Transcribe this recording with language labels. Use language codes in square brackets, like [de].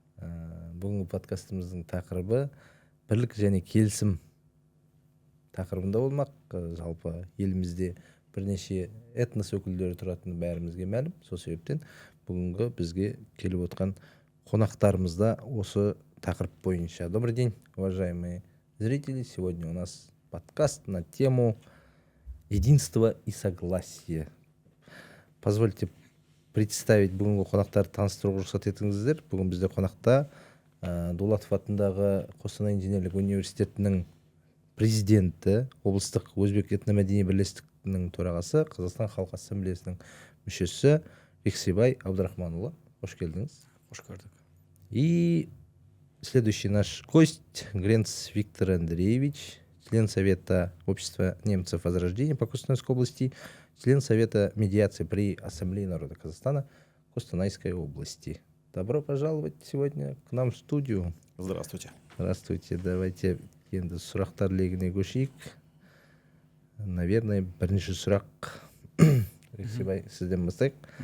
[kk] Бүгінгі подкастымыздың тақырыбы бірлік және келісім тақырыбында болмақ. Жалпы елімізде бірнеше этнос өкілдері тұратыны бәрімізге мәлім. Сол себептен бүгінгі бізге келіп отқан қонақтарымыз да осы тақырып бойынша. [ru] Добрый день, уважаемые зрители. Сегодня у нас подкаст на тему единства и согласия. Позвольте представить [kk] бүгінгі қонақтарды таныстыруға рұқсат етіңіздер. Бүгін бізде қонақта Дулатов атындағы Қостанай инженерлік университетінің президенті, облыстық өзбек этномәдени бірлестігінің төрағасы, Қазақстан Халқы Ассамблеясының мүшесі Бексебай Абдрахманұлы. Қош келдіңіз. Қош көрдік. [ru] И следующий наш гость Гренц Виктор Андреевич, член Совета Общества немцев Возрождения по Костанайской области, член Совета медиации при Ассамблее народа Казахстана Костанайской области. Добро пожаловать сегодня к нам в студию. Здравствуйте. Здравствуйте. [kk] Давайте енді сұрақтар легіне көшейік. Наверное, бірінші сұрақ Рексебай сізден бастайық.